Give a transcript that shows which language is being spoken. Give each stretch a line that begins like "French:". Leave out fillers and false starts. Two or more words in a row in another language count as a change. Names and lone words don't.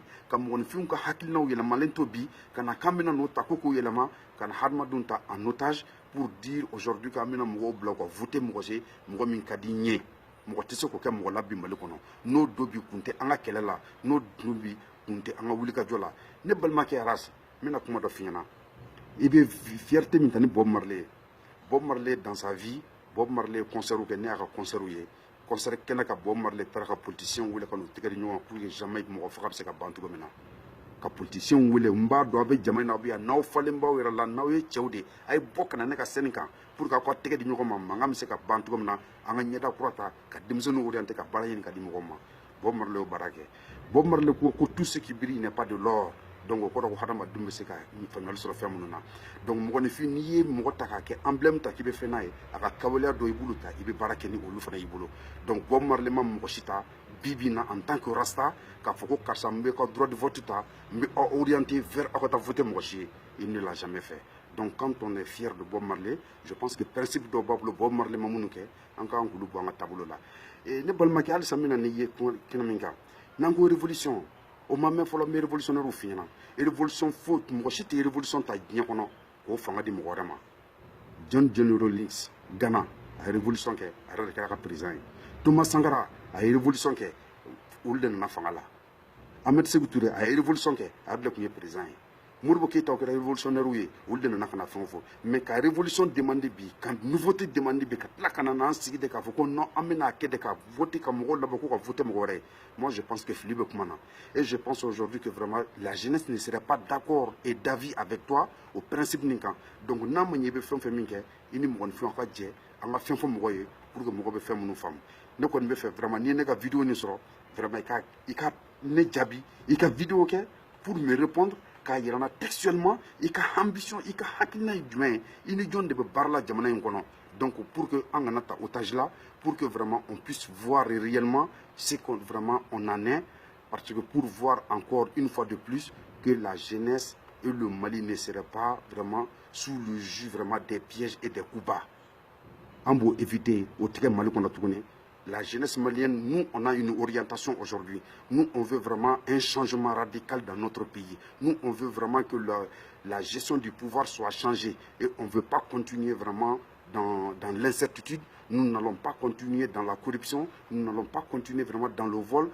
Bambara: ka mɔgɔninfinw ka hakilinaw yɛlɛmalen to bi ka na k'an bɛna n'o ta ko k'o yɛlɛma ka na hadamadenw ta
French: en otage pour dire aujourd'hui
Bambara: k'an bɛna mɔgɔw bila ka voter mɔgɔ se mɔgɔ min ka di n ye mɔgɔ tɛ se k'o kɛ mɔgɔ la bi Mali kɔnɔ n'o don bi kun tɛ an ka kɛlɛ la n'o don bi kun tɛ an ka wulikajɔ la ne balimakɛ Aras n bɛna kuma dɔ f'i ɲɛna i bɛ fierté min ta ni Bob Marley Bob Marley
French: dans sa vie
Bambara: Bob Marley concert kɛ ne y'a ka concert ye concert kɛnɛ ka Bob Marley taara ka politicien wele ka n'u tɛgɛ di ɲɔgɔn
French: pour que jamais
Bambara: mɔgɔ faga bɛ se ka ban cogo min na ka politicien wele n b'a dɔn a bɛ jama in na aw bɛ yan n'aw falen b'aw yɛrɛ la n'aw ye cɛw de a ye bɔ ka na ne ka scène kan
French: pour que
Bambara: aw ka tɛgɛ di ɲɔgɔn ma mankan bɛ se ka ban cogo min na an ka ɲɛda kura ta ka denmisɛnninw orienter ka baara ɲini ka di mɔgɔw ma Bob Marley y'o baara kɛ Bob Marley ko
French: tout ce qui brille n'est pas de l'or
Bambara: donc o kɔrɔ ko hadamadenw bɛ se ka faamuyali sɔrɔ fɛn minnu na donc mɔgɔninfin n'i ye mɔgɔ ta k'a kɛ emblème ta k'i bɛ fɛn n'a ye a ka kawaleya dɔ i bolo ta i bɛ baara kɛ ni olu fana y'i bolo donc Bob Marley ma mɔgɔ si ta bi bi in na
French: en tant que rasta
Bambara: k'a fɔ ko karisa n bɛ ka
French: droit de vote
Bambara: ta n bɛ aw
French: orienter vers
Bambara: aw ka taa voter mɔgɔ si ye
French: il ne l'a jamais fait donc quand on est fier de Bob Marley je pense que
Bambara: principe dɔ b'a bolo Bob Marley ma minnu kɛ an k'an k'olu bɔ an ka taabolo la ne balimakɛ halisa n bɛna n'i ye kɛnɛ min kan n'an ko révolution o ma mɛn fɔlɔ n bɛ révolutionnaire f'i ɲɛna révolution fo mɔgɔ si tɛ révolution ta diɲɛ kɔnɔ k'o fanga di mɔgɔ wɛrɛ ma John Rawlings Ghana a ye révolution kɛ a yɛrɛ de kɛra ka président ye Thomas Sankara a ye révolution kɛ olu de nana fanga la Ahmed Sékou Touré a révolution ke a de kun ye président ye Modibo Keïta ko révolutionnaire ye ol de nana kana fɛn fɔ mais ka
French: révolution demande
Bambara: bi ka
French: nouveauté demande
Bambara: bi ka tila kana nan sigi de k'a fɔ ko non an bɛna kɛ de ka voter ka mɔgɔw labɔ ko ka voter mɔgɔ wɛrɛ ye.
French: Moi je pense que
Bambara: fili bɛ kuma na
French: et je pense aujourd'hui que vraiment la jeunesse ne serait pas d'accord et d'avis avec toi au principe
Bambara: nin kan donc n'a ma ɲɛ i bɛ fɛn fɛn min kɛ i ni mɔgɔninfinw ka jɛ an ka fɛn fɔ mɔgɔ ye
French: pour que
Bambara: mɔgɔ bɛ fɛn minnu faamu ne kɔni bɛ fɛ vraiment n'i ye ne ka vidéo nin sɔrɔ vraiment i ka ne jaabi i ka vidéo kɛ
French: pour me répondre
Bambara: k'a yira n na
French: textuellement
Bambara: i ka ambition i ka hakilina ye jumɛn ye i ni jɔn de bɛ baara la jamana in kɔnɔ
French: donc pour que
Bambara: an kana ta
French: otage là pour que vraiment on puisse voir réellement ce qu'on vraiment on en est parce que pour voir encore une fois de plus que la jeunesse et le Mali ne seraient pas vraiment sous le jus vraiment des pièges et des coups bas
Bambara: an b'o éviter o tigɛ Mali kɔnɔ tuguni.
French: La jeunesse malienne, nous, on a une orientation aujourd'hui. Nous, on veut vraiment un changement radical dans notre pays. Nous, on veut vraiment que la gestion du pouvoir soit changée. Et on ne veut pas continuer vraiment dans l'incertitude. Nous n'allons pas continuer dans la corruption. Nous n'allons pas continuer vraiment dans le vol.